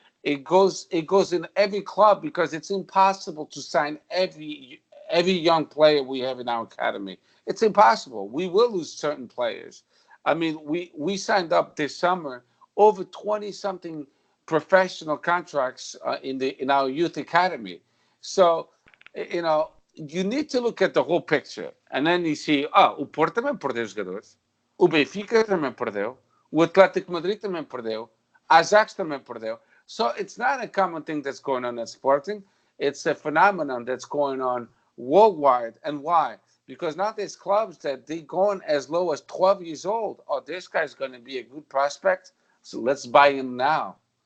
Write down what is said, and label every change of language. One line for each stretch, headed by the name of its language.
English: It goes in every club because it's impossible to sign every young player we have in our academy. It's impossible. We will lose certain players. I mean, we signed up this summer over 20 something professional contracts in our youth academy. So, you need to look at the whole picture. And then you see,
Portuguese: o Porto também perdeu jogadores, o Benfica também perdeu, o Atlético Madrid também perdeu, a Ajax também perdeu.
English: So it's not a common thing that's going on at Sporting. It's a phenomenon that's going on worldwide. And why? Because now there's clubs that they going as low as 12 years old. Oh, this guy's going to be a good prospect, so let's buy him now.